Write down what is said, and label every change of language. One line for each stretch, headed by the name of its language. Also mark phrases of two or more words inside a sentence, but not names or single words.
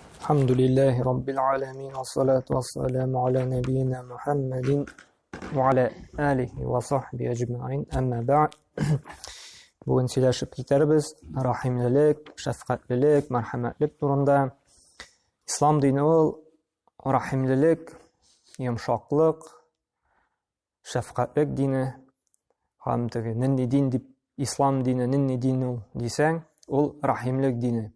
Arabic: الحمد لله رب العالمين والصلاة والسلام على نبينا محمد وعلى آله وصحبه أجمعين أما بعد.
Tatar: Bugün сөйләшеп китәрбез рахимлелек, шәфкатьлелек, мәрхәмәтлек турында. Ислам дине ул рахимлелек, йомшаклык, шәфкатьлек дине. Һәм теге нинди дин дип ислам дине нинди дин ул дисәң, ул рахимлек дине.